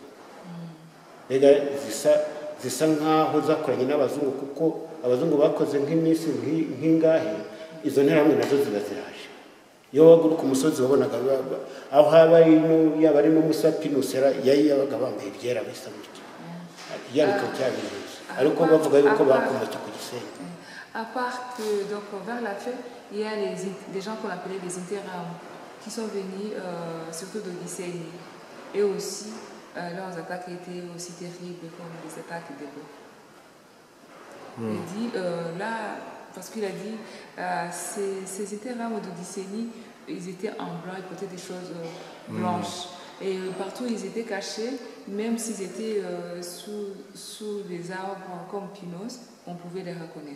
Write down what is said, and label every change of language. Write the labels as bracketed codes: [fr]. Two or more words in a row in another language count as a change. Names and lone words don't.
[rw] Mbega zisa nk'aho zakoranye n'abazungu kuko abazungu bakoze nk'iminsi nk'ingahe izo nterahamwe nazo ziba ziraje. Iyo waguruka umusozi wabonaga aho yaba ari n'umusapinusera yabaga bambaye ibyera bisa gutya yariko cyabiriza ariko bavuga yuko bakomotse ku Gisenyi. [fr] À part que donc vers la fin il y a des gens qu'on appelait des interams qui sont venus surtout de Gisenyi et aussi leurs attaques étaient aussi terribles comme les attaques des Blancs. Il dit là parce qu'il a dit ces interams de Gisenyi ils étaient en blanc, ils portaient des choses blanches et partout ils étaient cachés même s'ils étaient sous les arbres comme Pinos on pouvait les reconnaître.